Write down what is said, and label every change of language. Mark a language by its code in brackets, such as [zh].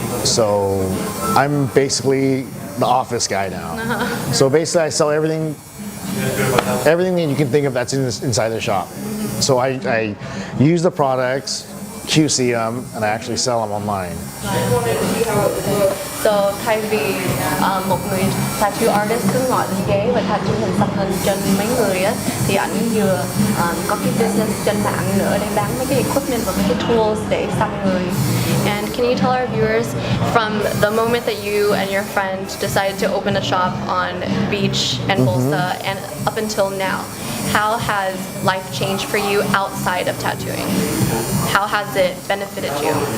[en] So I'm basically the office guy now. So basically I sell everything that you can think of that's inside the shop. So I use the products, QC them, and I actually sell them online. [vi] So thay vì một người tattoo artist cứ ngồi lên ghế và tattoo hình xăm hình trên mấy người á, thì ảnh vừa có cái business trên mạng nữa để bán mấy cái equipment và mấy cái tools để xăm người. [en] And can you tell our viewers from the moment that you and your friend decided to open a shop on Beach and Bolsa and up until now, how has life changed for you outside of tattooing? How has it benefited you?